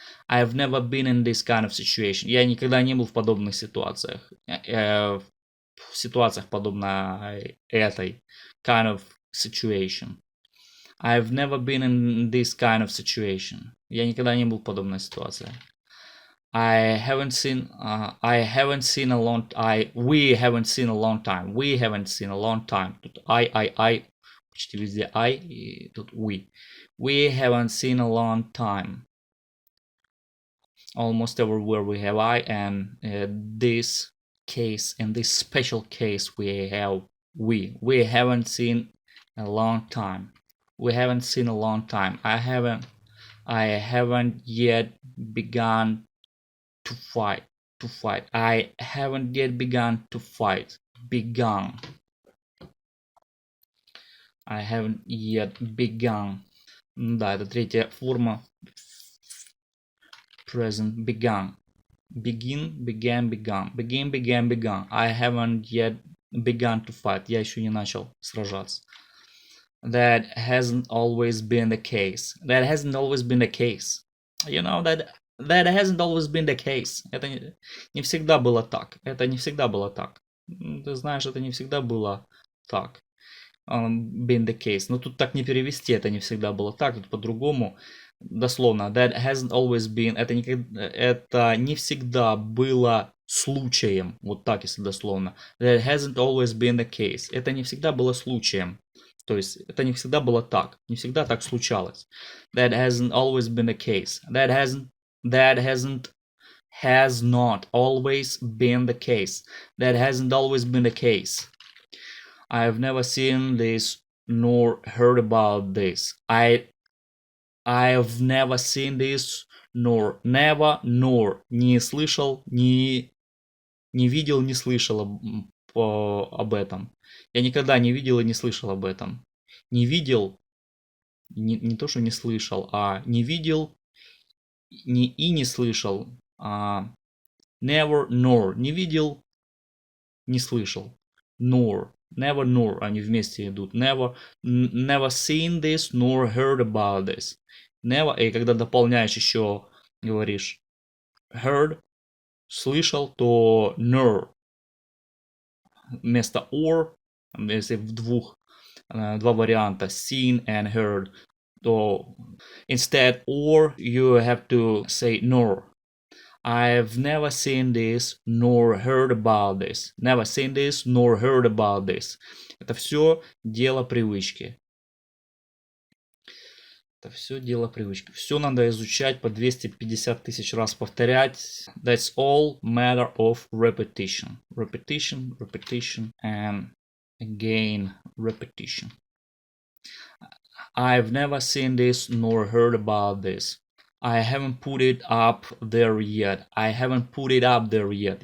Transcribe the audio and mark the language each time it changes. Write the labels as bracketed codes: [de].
[en] I've never been in this kind of situation. [ru] Я никогда не был в подобных ситуациях. В ситуациях подобно этой. [en] Kind of situation. I've never been in this kind of situation. [ru] Я никогда не был в подобной ситуации. [en] We haven't seen a long time. [ru] Тут I. Почти везде I, и тут we. [en] We haven't seen a long time. Almost everywhere we have I, and this case, in this special case, we have we. We haven't seen a long time. We haven't seen a long time. I haven't yet begun to fight. I haven't yet begun to fight. I haven't yet begun. [ru] Да, это третья форма. [en] Present begun. Begin, began, begun. Begin, began, begun. I haven't yet begun to fight. [ru] Я еще не начал сражаться. [en] That hasn't always been the case. That hasn't always been the case. You know, that hasn't always been the case. [ru] Это не всегда было так. Это не всегда было так. Ты знаешь, это не всегда было так. [en] Been the case. [ru] Но тут так не перевести. Это не всегда было так. Тут по-другому. Дословно. [en] That hasn't always been. [ru] Это не всегда было случаем. Вот так, если дословно. [en] That hasn't always been the case. [ru] Это не всегда было случаем. То есть это не всегда было так. Не всегда так случалось. [en] That hasn't always been the case. That has not always been the case. That hasn't always been the case. I've never seen this nor heard about this. I've never seen this nor [ru] не слышал, не видел, не слышал об этом. Я никогда не видел и не слышал об этом. Не видел, не то, что не слышал, а не видел не слышал. [en] Never, nor. [ru] Не видел, не слышал. [en] Nor. Never, nor. [ru] Они вместе идут. [en] Never seen this, nor heard about this. Never. [ru] И когда дополняешь еще, говоришь heard, слышал, то nor. Вместо [en] or, [ru] если в два варианта, [en] seen and heard, [ru] то [en] instead or you have to say nor. I've never seen this nor heard about this. Never seen this nor heard about this. [ru] Это все дело привычки. Это все дело привычки. Все надо изучать по 250 тысяч раз повторять. [en] That's all matter of repetition. Repetition, repetition, and again repetition. I've never seen this nor heard about this. I haven't put it up there yet. I haven't put it up there yet.